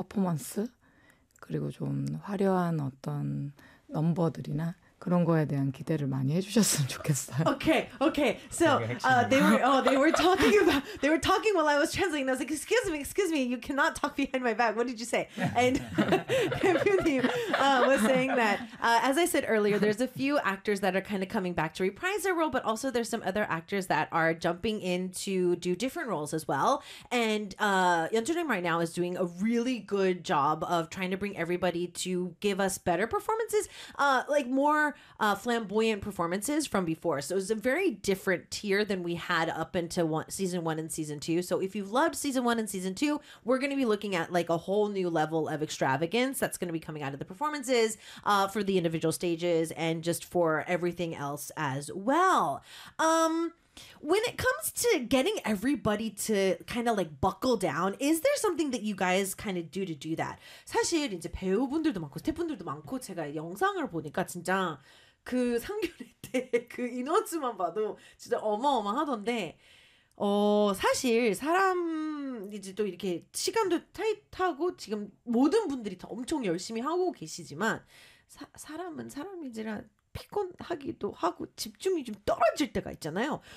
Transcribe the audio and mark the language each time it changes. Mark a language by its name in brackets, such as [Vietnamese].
[Korean] 퍼포먼스 그리고 좀 화려한 어떤 넘버들이나 그런 거에 대한 기대를 많이 해주셨으면 좋겠어요. [English] Okay. So, [Korean] 그게 핵심이에요. [English] they were talking while I was translating. I was like, excuse me, you cannot talk behind my back. What did you say? And Pimpuni was saying that, as I said earlier, there's a few actors that are kind of coming back to reprise their role, but also there's some other actors that are jumping in to do different roles as well. And Yeonjunim right now is doing a really good job of trying to bring everybody to give us better performances, like more flamboyant performances from before. So it's a very different tier than we had up into season one and season two. So if you've loved season one and season two, we're going to be looking at like a whole new level of extravagance that's going to be coming out of the performances for the individual stages and just for everything else as well. When it comes to getting everybody to kind of like buckle down, is there something that you guys kind of do to do that? [Korean] 사실 이제 배우분들도 많고 스태프분들도 많고 제가 영상을 보니까 진짜 그 상견례 때 그 인원수만 봐도 진짜 어마어마하던데 사실 사람 이제 또 이렇게 시간도 타이트하고 지금 모든 분들이 다 엄청 열심히 하고 계시지만 사람은 사람이지라 피곤하기도 하고 집중이 좀 떨어질 때가 있잖아요.